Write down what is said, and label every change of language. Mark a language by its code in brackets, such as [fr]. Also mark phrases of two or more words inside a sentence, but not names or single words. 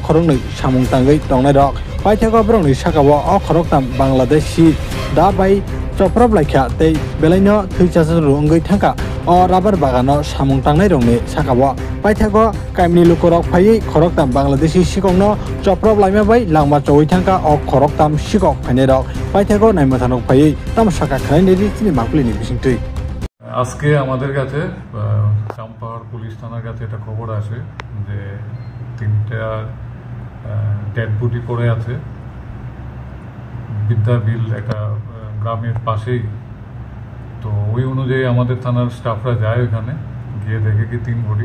[trp] khorokni samung tangoi tongnai rok paithago borokni sakao o khoroktam Bangladeshi da bai choprop laikha tei belaino thuichasru ongoi thangka o rabar bagano samung tangnai rokni sakao paithago kaimni lukorok phai khoroktam Bangladeshi sikokno choprop laima bai langma choi thangka o khoroktam sikok phainai rok paithago naimathanok phai tamsaka khaini ritini makulini bisingtui [bn] আজকে আমাদের কাছে চাম্পাহাড় পুলিশ থানার কাছে একটা খবর আসে যে তিনটা [en] dead body [bn] পড়ে আছে বিদ্যাবিল একটা গ্রামের পাশেই। তো ওই অনুযায়ী আমাদের থানার স্টাফরা যায় ওখানে গিয়ে দেখে কি 3 বডি।